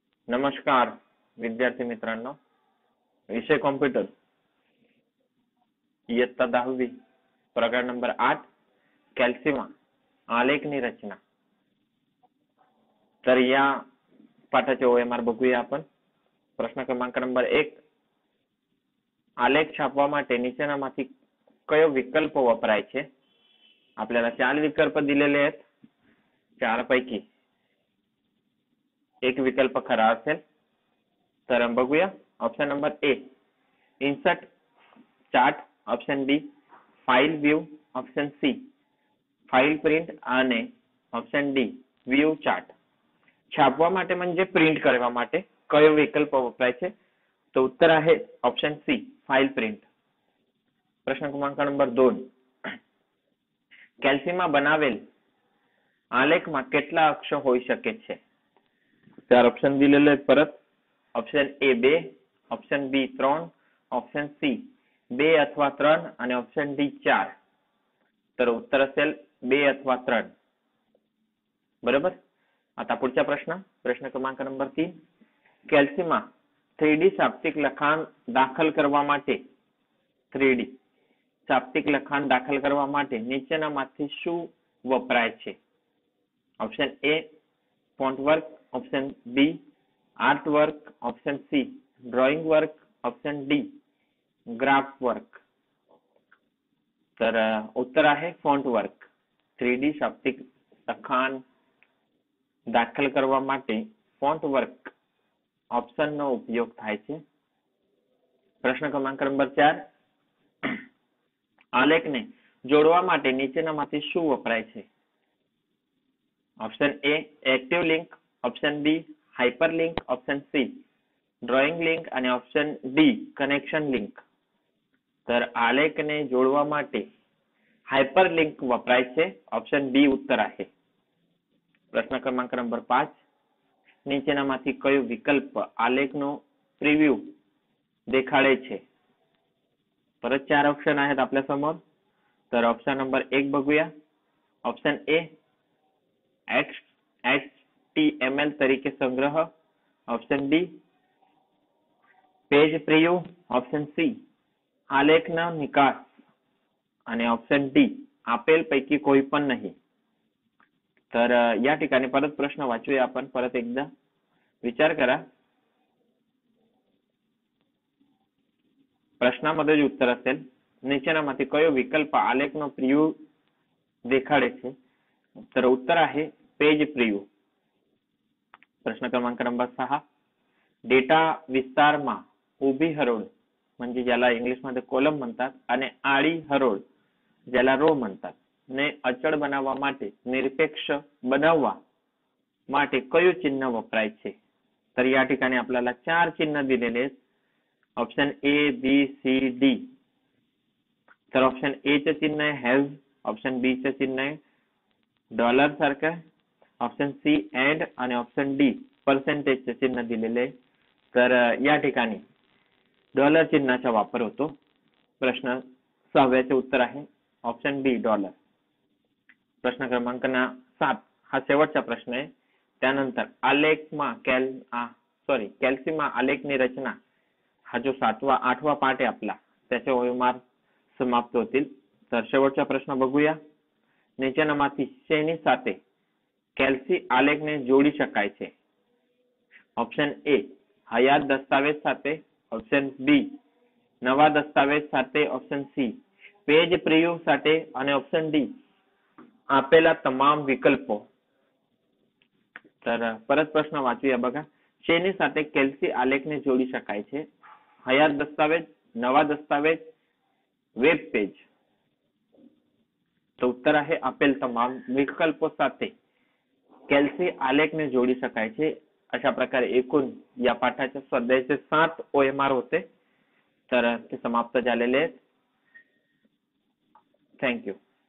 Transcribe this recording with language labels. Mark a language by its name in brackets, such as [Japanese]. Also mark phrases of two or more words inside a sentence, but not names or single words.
[Marathi] नमस्कार विद्यार्थी मित्रांनो, विषय कॉम्प्युटर, इयत्ता 10वी, प्रकार नंबर 8, कॅल्सीमा आलेखनी रचना। तर या पाठाचे OMR बघूया आपण। [Gujarati] પ્રશ્ન ક્રમાંક નંબર 1, આલેખ છાપવા માટે નીચેનામાંથી કયો વિકલ્પ વપરાય છે? [Marathi] आपल्याला 4 विकल्प दिलेले आहेत। 4 पैकी एक विकल्प खरा असेल तर बघूया। [English] option number A, insert chart, option B, file view, option C, file print અને option D, view chart. [Gujarati] छापवा માટે म्हणजे प्रिंट કરવા માટે કયો વિકલ્પ વપરાય છે? [Marathi] તો उत्तर आहे [English] option C, file print. [Marathi] प्रश्न क्रमांक नंबर 2, [Gujarati] કેલ્સીમાં બનાવેલ આલેખમાં કેટલા અક્ષ હોઈ શકે છે? [Marathi] 4 ऑप्शन दिलेले आहेत परत। [English] option A 2, option B 3, option C 2 अथवा 3 आणि option D 4. [Marathi] तर उत्तर असेल 2 अथवा 3। बरोबर। आता पुढचा प्रश्न क्रमांक नंबर 3, [Gujarati] કેલ્સીમાં 3D શાબ્દિક લખાણ દાખલ કરવા માટે 3D શાબ્દિક લખાણ દાખલ કરવા માટે નીચેનામાંથી શું વપરાય છે? [English] option A, font work, option B, art work, option C, drawing work, option D, graph work. [Marathi] तर उत्तर आहे [English] font work. [Gujarati] 3D શાબ્દિક લખાણ દાખલ કરવા માટે [English] font work [Gujarati] ઓપ્શનનો ઉપયોગ થાય છે। પ્રશ્ન ક્રમાંક નંબર 4, આલેખને જોડવા માટે નીચેનામાંથી શું વપરાય છે? [English] option A, active link, option B, hyper link, option C, drawing link અને option D, connection link. [Gujarati] तर આલેખને જોડવા માટે [English] hyper link [Gujarati] વપરાય છે। [English] option B [Marathi] उत्तर आहे। प्रश्न क्रमांक नंबर 5, [Gujarati] નીચેનામાંથી કયો વિકલ્પ આલેખનો પ્રિવ્યુ દેખાડે છે? [Marathi] परत 4 ऑप्शन आहेत आपल्या समोर। [English] तर option number 1 बघूया। option A, [Gujarati] HTML તરીકે સંગ્રહ, [English] option B, page preview, option C, [Gujarati] આલેખના નિકાસ [English] आणि option D, [Gujarati] આપેલ પૈકી કોઈ પણ નહીં। [Marathi] तर या ठिकाणी परत प्रश्न वाचूया आपण, परत एकदा विचार करा। प्रश्नामध्ये जे उत्तर असेल, [Gujarati] નીચેનામાંથી કયો વિકલ્પ આલેખનો પ્રિવ્યુ દેખાડે છે? [Marathi] तर उत्तर आहे [English] page preview. [Gujarati] પ્રશ્ન ક્રમાંક નંબર 6, ડેટા વિસ્તારમાં ઊભી હરોળ [Marathi] म्हणजे ज्याला इंग्लिशमध्ये कॉलम म्हणतात आणि आडी हरोळ ज्याला रो म्हणतात [Gujarati] ને અચળ બનાવવા માટે નિરપેક્ષ બનાવવા માટે કયું ચિહ્ન વપરાય છે? [Marathi] तर या ठिकाणी आपल्याला 4 चिन्ह दिलेले आहेत। [English] option A, B, C, D. [Marathi] तर [English] option A [Marathi] चे चिन्ह आहे हॅज, [English] option B [Marathi] चे चिन्ह आहे डॉलर सारखं, [English] option C and [Marathi] आणि [English] option D percentage [Marathi] चे चिन्ह दिलेले। तर या ठिकाणी डॉलर चिन्हाचा वापर होतो। प्रश्न 6चे उत्तर आहे [English] option B, [Marathi] डॉलर। प्रश्न क्रमांक 7 हा शेवटचा प्रश्न आहे। त्यानंतर कॅल्सीमा आलेखनी रचना हा जो 8वा पाठ आहे आपला, त्याचे OMR समाप्त होतील। तर शेवटचा प्रश्न बघूया। [Gujarati] નીચેનામાંથી શેની સાથે કેલ્સી આલેખને જોડી શકાય છે? [English] option A, [Gujarati] હયાત દસ્તાવેજ સાથે, [English] option B, [Gujarati] નવા દસ્તાવેજ સાથે, [English] option C, [Gujarati] પેજ પ્રિવ્યુ સાથે અને [English] option D, [Gujarati] આપેલા તમામ વિકલ્પો। [Marathi] तर परत प्रश्न वाचूया बघा। [Gujarati] શેની સાથે કેલ્સી આલેખને જોડી શકાય છે? હયાત દસ્તાવેજ, નવા દસ્તાવેજ, વેબ પેજ। [Marathi] तो उत्तर आहे [Gujarati] આપેલ તમામ વિકલ્પો સાથે કેલ્સી આલેખને જોડી શકાય છે। [Marathi] अशा प्रकारे एकूण या पाठाच्या स्वाध्यायाचे 7 OMR होते। तर ते समाप्त झालेले आहेत। [English] thank you.